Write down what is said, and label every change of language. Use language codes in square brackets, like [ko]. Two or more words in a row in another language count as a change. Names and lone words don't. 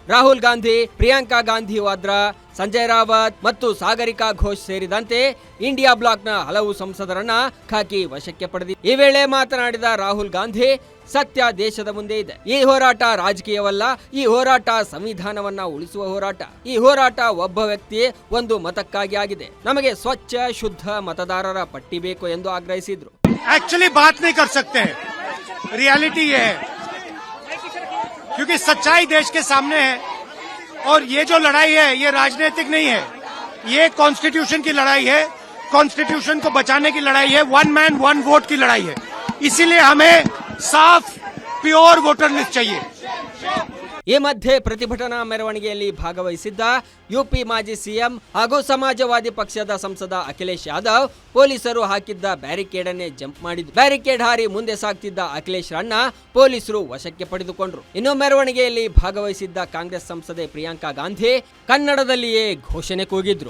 [kn] ರಾಹುಲ್ ಗಾಂಧಿ, ಪ್ರಿಯಾಂಕಾ ಗಾಂಧಿ ವಾದ್ರಾ, ಸಂಜಯ್ ರಾವತ್ ಮತ್ತು ಸಾಗರಿಕಾ ಘೋಷ್ ಸೇರಿದಂತೆ ಇಂಡಿಯಾ ಬ್ಲಾಕ್ನ ಹಲವು ಸಂಸದರನ್ನ ಖಾಕಿ ವಶಕ್ಕೆ ಪಡೆದಿದೆ. ಈ ವೇಳೆ ಮಾತನಾಡಿದ ರಾಹುಲ್ ಗಾಂಧಿ, ಸತ್ಯ ದೇಶದ ಮುಂದೆ ಇದೆ. ಈ ಹೋರಾಟ ರಾಜಕೀಯವಲ್ಲ, ಈ ಹೋರಾಟ ಸಂವಿಧಾನವನ್ನ ಉಳಿಸುವ ಹೋರಾಟ. ಈ ಹೋರಾಟ ಒಬ್ಬ ವ್ಯಕ್ತಿ ಒಂದು ಮತಕ್ಕಾಗಿ ಆಗಿದೆ. ನಮಗೆ ಸ್ವಚ್ಛ ಶುದ್ಧ ಮತದಾರರ ಪಟ್ಟಿ ಬೇಕು ಎಂದು ಆಗ್ರಹಿಸಿದ್ರು. [hi] एक्चुअली बात नहीं कर सकते, रियलिटी ये है क्योंकि सच्चाई देश के सामने है और ये जो लड़ाई है ये राजनीतिक नहीं है, ये कॉन्स्टिट्यूशन की लड़ाई है, कॉन्स्टिट्यूशन को बचाने की लड़ाई है, [en] one man one vote [hi] की लड़ाई है. इसीलिए हमें साफ [en] pure voter list [hi] चाहिए. [kn] ಈ ಮಧ್ಯೆ ಪ್ರತಿಭಟನಾ ಮೆರವಣಿಗೆಯಲ್ಲಿ ಭಾಗವಹಿಸಿದ್ದ ಯುಪಿ ಮಾಜಿ ಸಿಎಂ ಹಾಗೂ ಸಮಾಜವಾದಿ ಪಕ್ಷದ ಸಂಸದ ಅಖಿಲೇಶ್ ಯಾದವ್ ಪೊಲೀಸರು ಹಾಕಿದ್ದ ಬ್ಯಾರಿಕೇಡ್ ಅನ್ನೇ ಜಂಪ್ ಮಾಡಿದ್ರು. ಬ್ಯಾರಿಕೇಡ್ ಹಾರಿ ಮುಂದೆ ಸಾಗ್ತಿದ್ದ ಅಖಿಲೇಶ್ ರನ್ನ ಪೊಲೀಸರು ವಶಕ್ಕೆ ಪಡೆದುಕೊಂಡ್ರು. ಇನ್ನು ಮೆರವಣಿಗೆಯಲ್ಲಿ ಭಾಗವಹಿಸಿದ್ದ ಕಾಂಗ್ರೆಸ್ ಸಂಸದೆ ಪ್ರಿಯಾಂಕಾ ಗಾಂಧಿ ಕನ್ನಡದಲ್ಲಿಯೇ ಘೋಷಣೆ ಕೂಗಿದ್ರು.